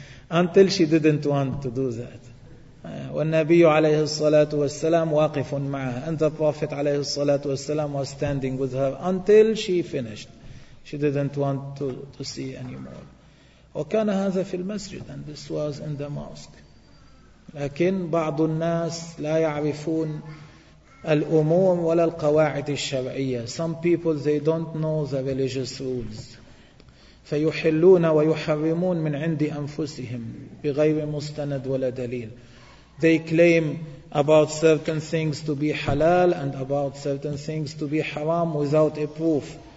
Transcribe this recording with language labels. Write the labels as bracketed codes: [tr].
[en] Until she didn't want to do that. [ar] والنبي عليه الصلاة والسلام واقف معها. [en] And the Prophet [ar] عليه الصلاة والسلام [en] was standing with her until she finished. She didn't want to see anymore. [ar] وكان هذا في المسجد. [en] And this was in the mosque. [ar] لكن بعض الناس لا يعرفون الأمور ولا القواعد الشرعية. [en] Some people, they don't know the religious rules. [ar] فيحلون ويحرمون من عند أنفسهم بغير مستند ولا دليل. [en] They claim about certain things to be halal and about certain things to be haram without a proof.